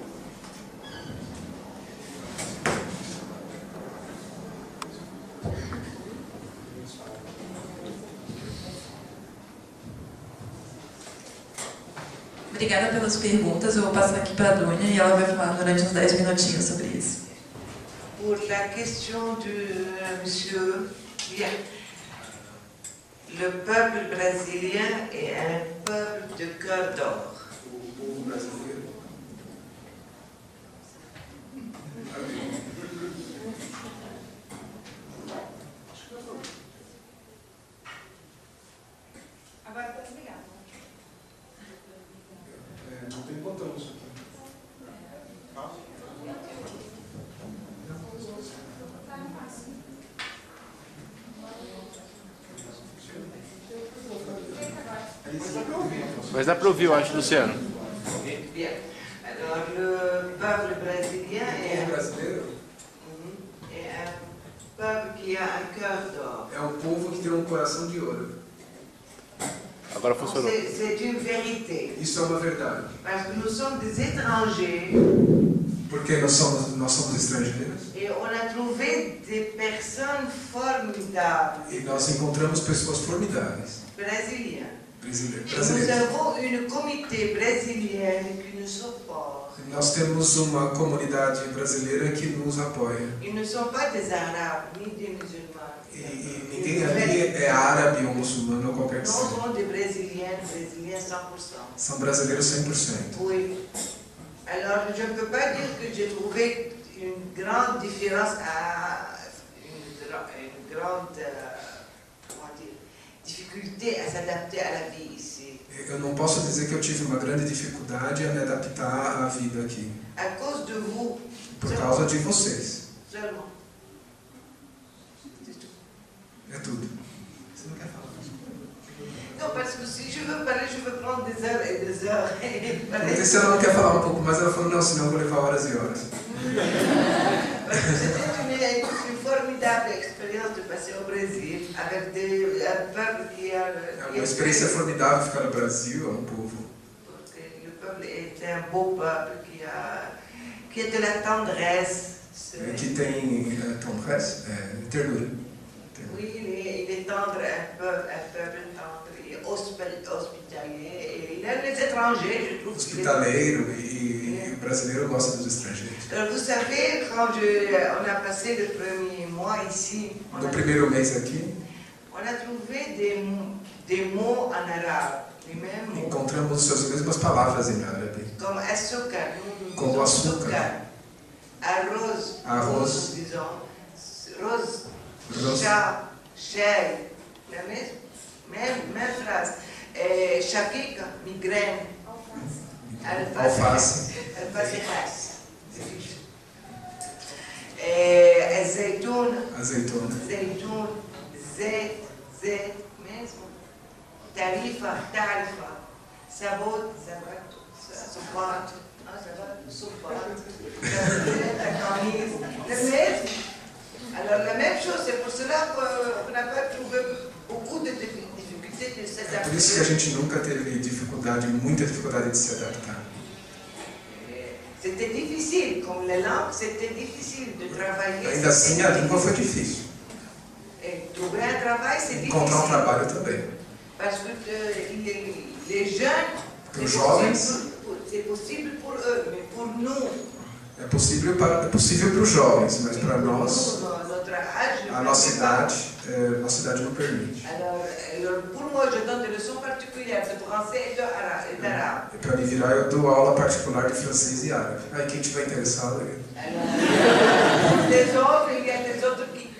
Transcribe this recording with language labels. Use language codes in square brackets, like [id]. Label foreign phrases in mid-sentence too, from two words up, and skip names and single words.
[pt] Obrigada pelas perguntas. Eu vou passar aqui para a Dônia e ela vai falar durante uns 10 minutinhos sobre isso. [fr] Pour la question de monsieur, bien, le peuple brésilien est un peuple de cœur d'or. [pt] O povo brasileiro. Agora está desligado. Não tem botão isso aqui. Mas dá para ouvir, eu acho, Luciano. [fr] Bien. Alors, le peuple brésilien est un peuple qui a un cœur d'or. [pt] É um povo que tem um coração de ouro. Agora funcionou. [fr] C'est une vérité. [pt] Isso é uma verdade. [fr] Parce que nous sommes des étrangers. [pt] Porque nós somos estrangeiros. [fr] Et on a trouvé des personnes formidables. [pt] E nós encontramos pessoas formidáveis. [fr] Brésiliens. [pt] Brasileiros. [fr] Nous avons une communauté brésilienne qui nous supporte. [pt] Nós temos uma comunidade brasileira que nos apoia. [fr] Ils ne sont pas des arabes ni des musulmans. [pt] E ninguém ali é árabe ou muçulmano ou qualquer que [fr] Nous [pt] seja. [fr] sommes des brésiliens 100%. [pt] São brasileiros 100%. [fr] Oui. Alors, je ne peux pas dire que j'ai trouvé une grande différence une grande difficulté à s'adapter à la vie ici. [pt] Eu não posso dizer que eu tive uma grande dificuldade a me adaptar à vida aqui. [fr] À cause de vous. [pt] Por causa de vocês. [fr] Seulement. [pt] É tudo. Você não quer falar? [fr] Non, parce que si je veux parler, je veux prendre des heures et des heures. [pt] Porque se ela não quer falar um pouco mais, ela falou, não, senão eu vou levar horas e horas. [fr] C'était une formidable expérience de passer au Brésil avec un peuple qui a... [pt] É uma experiência formidável ficar no Brasil, é um povo. [fr] Le peuple est un beau peuple qui a de la tendresse. [pt] Que tem tendresse, ternura. [fr] Oui, il est tendre, un peuple tendre, et hospitalier, et il aime les étrangers, je trouve. [pt] Hospitaleiro e o brasileiro gosta dos estrangeiros. [fr] Alors, vous savez, quand on a passé le premier mois ici, [pt] no primeiro mês aqui, [fr] on a trouvé des mots en arabe, les mêmes mots. [pt] Encontramos as mesmas palavras em árabe. Como açúcar, como açúcar. Arroz, [fr] disons, chá, chai, la même phrase. Chaquica, migraine. [pt] Alface. Alface. Azeitona. Azeitona. Zet mesmo. Tarifa. Sabor, supato. [fr] Alors la même chose, c'est pour cela qu'on n'a pas trouvé beaucoup de difficultés de s'adapter. [pt] É por isso que a gente nunca teve dificuldade, muita dificuldade de se adaptar. [fr] C'était difficile, comme la langue, c'était difficile de travailler. [pt] Ainda assim, a língua foi difícil. [fr] Trouver un travail, c'est difficile. [pt] Encontrar trabalho também. [fr] Parce que les jeunes, c'est possible pour eux, mais pour nous. [pt] É possível para os jovens, mas para nós, a nossa idade não permite. [fr] Alors, pour moi, je donne des leçons particulières de français et d'arabe. [pt] E para me virar, eu dou aula particular de francês e árabe. Aí quem tiver interessado... [fr] Les autres, il y a des autres